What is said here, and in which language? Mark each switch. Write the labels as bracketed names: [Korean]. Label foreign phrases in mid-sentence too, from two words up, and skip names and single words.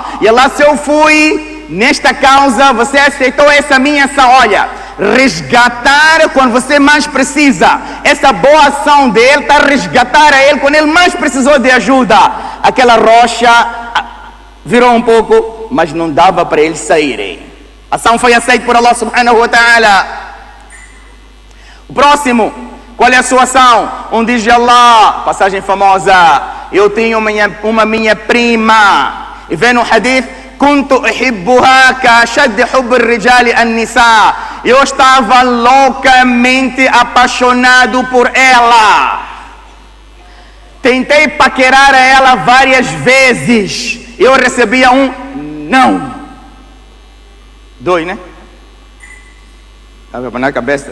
[Portuguese] E Allah, se eu fui nesta causa, você aceitou essa minha ação. Olha, resgatar quando você mais precisa. Essa boa ação dele está a resgatar a ele quando ele mais precisou de ajuda. Aquela rocha virou um pouco, mas não dava para eles saírem. A ação foi aceita por Allah [Arabic] سبحانه وتعالى. [Portuguese] O próximo, qual é a sua ação? Diz Allah, passagem famosa, eu tinha uma minha prima, e vem no hadith, [Arabic] كنت أحبها كأشد حب الرجال النساء. [Portuguese] Eu estava loucamente apaixonado por ela. Tentei paquerar a ela várias vezes. Eu recebia um não. Dois, né? Estava na cabeça.